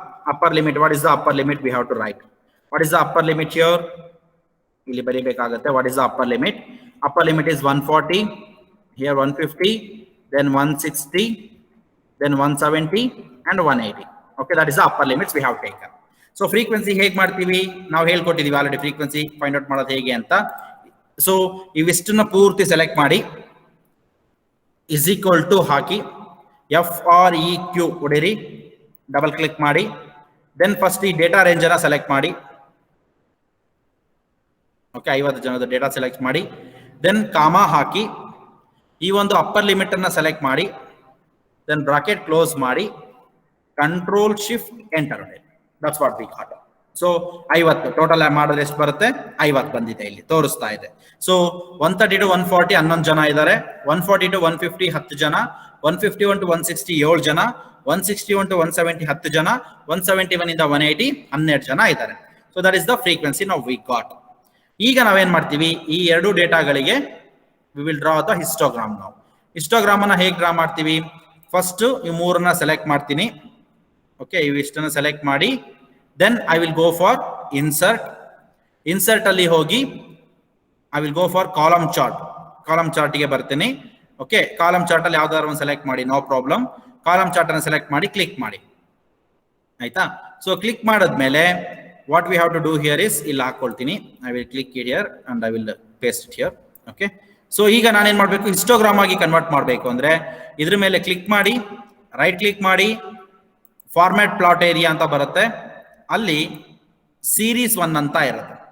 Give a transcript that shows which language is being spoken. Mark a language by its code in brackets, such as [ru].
[en] Upper limit, what is the upper limit? We have to write. What is the upper limit here? [kn] Illi baribekagutte. [en] What is the upper limit? Upper limit is 140, here 150, then 160, then 170 and 180. Okay, that is the upper limits we have taken. [kn] So frequency ಹೇಗೆ ಮಾಡ್ತೀವಿ? ನಾವು ಹೇಳ್ಕೊಟ್ಟಿದ್ದೀವಿ already frequency find out ಮಾಡೋದು ಹೇಗೆ ಅಂತ. So ಇವಿಷ್ಟನ್ನ ಪೂರ್ತಿ select ಮಾಡಿ is equal to hockey FREQ ಹೊಡಿರಿ, double click ಮಾಡಿ. Then first ಈ ಡೇಟಾ ರೇಂಜ್ ಅನ್ನ ಸೆಲೆಕ್ಟ್ ಮಾಡಿ. ಓಕೆ, 50 ಜನದ ಡೇಟಾ ಸೆಲೆಕ್ಟ್ ಮಾಡಿ. ದೆನ್ ಕಾಮಾ ಹಾಕಿ ಈ ಒಂದು ಅಪ್ಪರ್ ಲಿಮಿಟ್ ಅನ್ನ ಸೆಲೆಕ್ಟ್ ಮಾಡಿ. [en] Then bracket close ಮಾಡಿ, control shift enter. That's what we got. [kn] So 50 total ಮಾಡಿದ್ರೆ ಎಷ್ಟು ಬರುತ್ತೆ? 50 ಬಂದಿದೆ, ಇಲ್ಲಿ ತೋರಿಸ್ತಾ ಇದೆ. ಸೊ 130 to 140 11 ಜನ ಇದ್ದಾರೆ, 140 to 150 10 ಜನ, 151 to 160 7 ಜನ, 161 to 170 10 ಜನ, 171 ಇಂದ 180 12 ಜನ ಇದ್ದಾರೆ. [en] so that is the frequency [kn] ನಾವು ವಿ ಗಾಟ್. ಈಗ ನಾವೇನ್ ಮಾಡ್ತೀವಿ, ಈ ಎರಡು ಡೇಟಾಗಳಿಗೆ [en] We will draw the histogram. [kn] ನಾವು ಹಿಸ್ಟೋಗ್ರಾಮ್ ಅನ್ನ ಹೇಗೆ ಡ್ರಾ ಮಾಡ್ತೀವಿ? ಫಸ್ಟ್ ಈ ಮೂರನ್ನ ಸೆಲೆಕ್ಟ್ ಮಾಡ್ತೀನಿ. ಓಕೆ, ಇವಿಷ್ಟನ್ನ ಸೆಲೆಕ್ಟ್ ಮಾಡಿ then [en] I will go for insert [kn] ಅಲ್ಲಿ ಹೋಗಿ [en] I will go for column chart [kn] ಗೆ ಬರ್ತೀನಿ. ಓಕೆ, ಕಾಲಮ್ ಚಾರ್ಟ್ ಅಲ್ಲಿ ಯಾವ್ದಾದ್ರು ಒಂದು ಸೆಲೆಕ್ಟ್ ಮಾಡಿ, ನೋ ಪ್ರಾಬ್ಲಮ್. ಕಾಲಮ್ ಚಾರ್ಟ್ ಅನ್ನು ಸೆಲೆಕ್ಟ್ ಮಾಡಿ ಕ್ಲಿಕ್ ಮಾಡಿ, ಆಯ್ತಾ? ಸೊ ಕ್ಲಿಕ್ ಮಾಡಿದ್ಮೇಲೆ [en] what we have to do here is, [kn] ಇಲ್ಲಿ ಹಾಕೊಳ್ತೀನಿ. [en] I will click here and I will paste it here. [kn] Okay, so ಈಗ ನಾನೇನ್ ಮಾಡ್ಬೇಕು, ಹಿಸ್ಟೋಗ್ರಾಮ್ ಆಗಿ ಕನ್ವರ್ಟ್ ಮಾಡಬೇಕು ಅಂದ್ರೆ ಇದ್ರ ಮೇಲೆ ಕ್ಲಿಕ್ ಮಾಡಿ, ರೈಟ್ ಕ್ಲಿಕ್ ಮಾಡಿ, ಫಾರ್ಮ್ಯಾಟ್ ಪ್ಲಾಟ್ ಏರಿಯಾ ಅಂತ ಬರುತ್ತೆ, ಅಲ್ಲಿ ಸೀರೀಸ್ 1 ಅಂತ ಇರುತ್ತೆ.